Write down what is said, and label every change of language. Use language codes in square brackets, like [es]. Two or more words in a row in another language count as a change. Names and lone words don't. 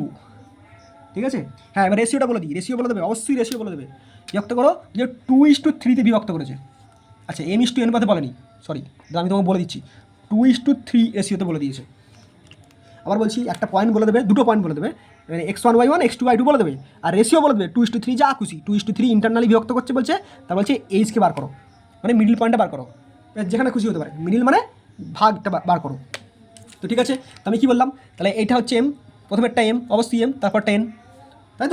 [bn] ঠিক আছে, হ্যাঁ এবার রেশিওটা বলে দিই, রেশিও বলে দেবে, অবশ্যই রেশিও বলে দেবে। বিভক্ত করো যে 2:3 বিভক্ত করেছে। আচ্ছা [en] m is to n [bn] পাতে বলেনি, সরি, আমি তোমাকে বলে দিচ্ছি 2:3 রেশিওতে বলে দিয়েছে। আবার বলছি একটা পয়েন্ট বলে দেবে, দুটো পয়েন্ট বলে দেবে, মানে x1y1 x2y2 বলে দেবে, আর রেশিও বলে দেবে 2:3, যা খুশি 2:3 ইন্টারনালি বিভক্ত করছে বলছে, তার বলছে এইচকে বার করো, মানে [en] middle pointটা [bn] বার করো, যেখানে খুশি হতে পারে, মিডিল মানে ভাগটা বার করো। তো ঠিক আছে, তো আমি কী বললাম, তাহলে এইটা হচ্ছে এম, প্রথমেরটা এম, অবশ্যই এম, তারপরটা এন, তাই তো?